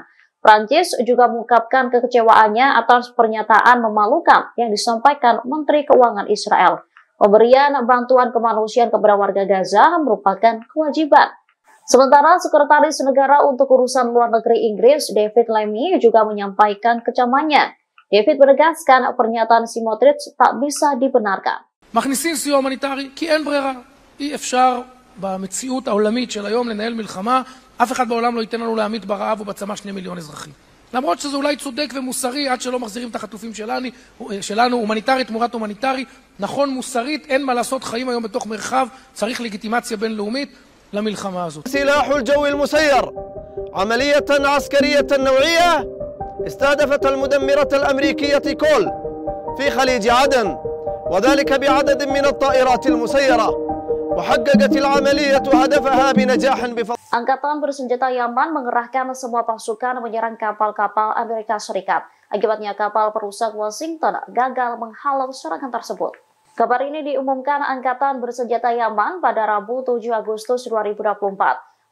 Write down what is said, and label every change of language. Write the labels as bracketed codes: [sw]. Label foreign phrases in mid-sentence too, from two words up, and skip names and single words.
[id] Prancis juga mengungkapkan kekecewaannya atas pernyataan memalukan yang disampaikan Menteri Keuangan Israel. Pemberian bantuan kemanusiaan kepada warga Gaza merupakan kewajiban. Sementara Sekretaris Negara untuk Urusan Luar Negeri Inggris, David Lammy, juga menyampaikan kecamannya. David menegaskan pernyataan Smotrich tak bisa dibenarkan. [he] מכניסים סיוע הומניטרי כי אין ברירה. אי אפשר במציאות העולמית של היום לנהל מלחמה. אף אחד בעולם לא ייתן לנו להמית ברעב ובצמא 2 מיליון אזרחים. למרות שזה אולי צודק ומוסרי עד שלא מחזירים את החטופים שלנו, הומניטרי תמורת הומניטרי, נכון מוסרית, אין מה לעשות, חיים היום בתוך מרחב, צריך לגיטימציה בינלאומית למלחמה הזאת. [ar] سلاح الجو المسير عملية عسكرية نوعية استهدفت المدمرة الأمريكية كول في خليج عدن وذلك بعدد من الطائرات المسيرة وحققت العملية هدفها بنجاح بفضل. [id] Angkatan bersenjata Yaman mengerahkan semua pasukan menyerang kapal-kapal Amerika Serikat. Akibatnya kapal perusak Washington gagal menghalau serangan tersebut. Kabar ini diumumkan Angkatan bersenjata Yaman pada Rabu 7 Agustus 2024.